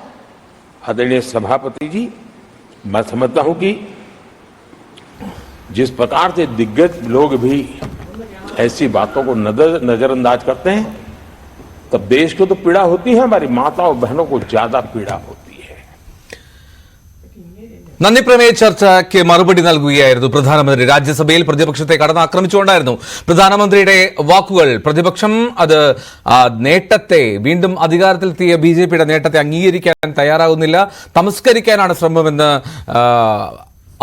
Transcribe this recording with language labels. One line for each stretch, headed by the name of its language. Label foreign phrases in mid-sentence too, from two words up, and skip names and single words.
Hindi: आदरणीय सभापति जी, मैं समझता हूं कि जिस प्रकार से दिग्गज लोग भी ऐसी बातों को नजरअंदाज करते हैं, तब देश को तो पीड़ा होती है, हमारी माताओं बहनों को ज्यादा पीड़ा होती है।
Malayalam: നന്ദി പ്രമേയ ചർച്ചയ്ക്ക് മറുപടി നൽകുകയായിരുന്നു പ്രധാനമന്ത്രി. രാജ്യസഭയിൽ പ്രതിപക്ഷത്തെ കടന്നാക്രമിച്ചുകൊണ്ടായിരുന്നു പ്രധാനമന്ത്രിയുടെ വാക്കുകൾ. പ്രതിപക്ഷം അത് നേട്ടത്തെ, വീണ്ടും അധികാരത്തിലെത്തിയ ബിജെപിയുടെ നേട്ടത്തെ അംഗീകരിക്കാൻ തയ്യാറാകുന്നില്ല, തമസ്കരിക്കാനാണ് ശ്രമമെന്ന് ആരോപിക്കുന്നു പ്രധാനമന്ത്രി.